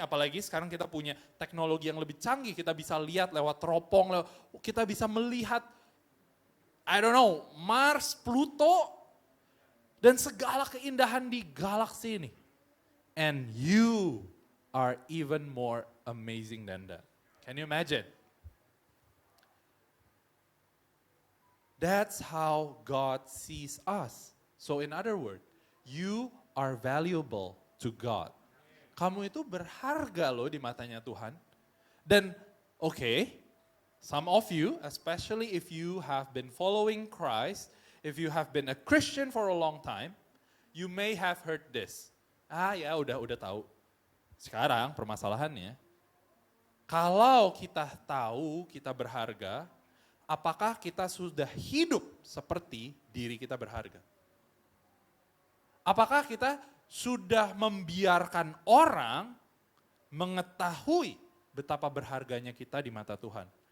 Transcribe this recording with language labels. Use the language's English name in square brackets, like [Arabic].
[Indonesian] Apalagi sekarang kita punya teknologi yang lebih canggih, kita bisa lihat lewat teropong, kita bisa melihat, [English] I don't know, [Indonesian] Mars, Pluto, dan segala keindahan di galaksi ini. [English] And you are even more amazing than that. Can you imagine? That's how God sees us. So in other words, you are valuable to God. [Indonesian] Kamu itu berharga loh di matanya Tuhan. [English] Dan okay, some of you, especially if you have been following Christ, if you have been a Christian for a long time, you may have heard this. [Indonesian] Ya udah tahu. Sekarang permasalahannya, kalau kita tahu kita berharga, apakah kita sudah hidup seperti diri kita berharga? Apakah kita sudah membiarkan orang mengetahui betapa berharganya kita di mata Tuhan?